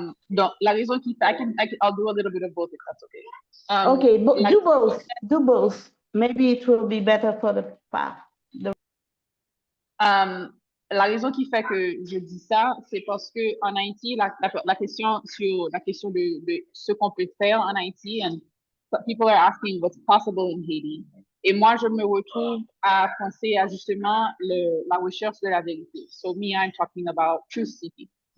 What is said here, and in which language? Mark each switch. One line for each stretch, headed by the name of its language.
French: Donc, la raison qui fait,
English: I'll do a little bit of both if that's okay. Okay, do both. Maybe it will be better for the path.
French: La raison qui fait que je dis ça, c'est parce que en Haïti, la question de ce qu'on peut faire en Haïti,
English: and people are asking what's possible in Haiti.
French: Et moi, je me retrouve à penser à justement la recherche de la vérité.
English: So me, I'm talking about truth seeking.